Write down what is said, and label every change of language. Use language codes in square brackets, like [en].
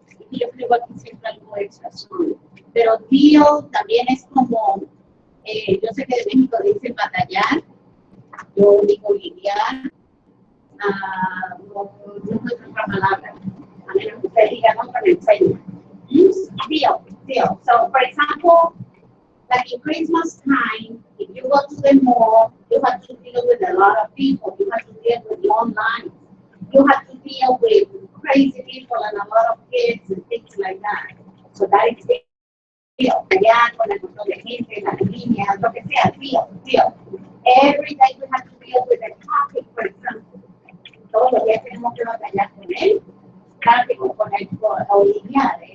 [es] Y yo creo que siempre algo extra. Pero deal también es como, yo sé que de México dicen batallar, yo digo lidiar, no encuentro otra palabra. A menos que usted diga, no, pero enseña. [en] Deal. So, for example, like in Christmas time, if you go to the mall, you have to deal with a lot of people. You have to deal with long lines. You have to deal with crazy people and a lot of kids and things like that. So that is deal. [es] Allá con el montón de gente, las líneas, lo que sea, deal. [en] Every day we have to deal with a traffic, for example. [es] Todos los días tenemos que batallar con él. Tráfico con el lidiar.